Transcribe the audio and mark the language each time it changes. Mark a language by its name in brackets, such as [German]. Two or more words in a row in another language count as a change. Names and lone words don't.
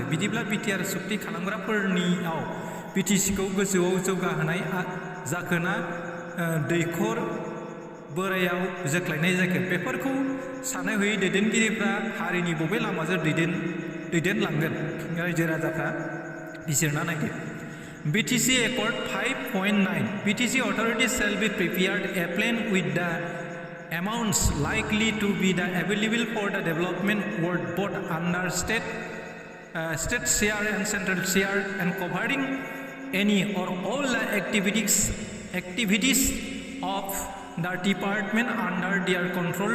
[Bodo] बिदिब्ला BTR सुक्ति खालामग्राफोरनियाव BTCखौ गोजौआव जौगाहोनाय जाखोना दैखर बोरायाव जोख्लायनाय जाखो? बेफोरखौ सानै हयै दैदेनगिरिफ्रा हारिनि बबे लामाजों दैदेनलांगोन? रायजो राजाफ्रा बिजिरना नायदो। [English] BTC Accord 5.9 BTC authorities shall be prepared a plan with the amounts likely to be the available for the development work both under state share and central share and covering any or all the activities of the department under their control.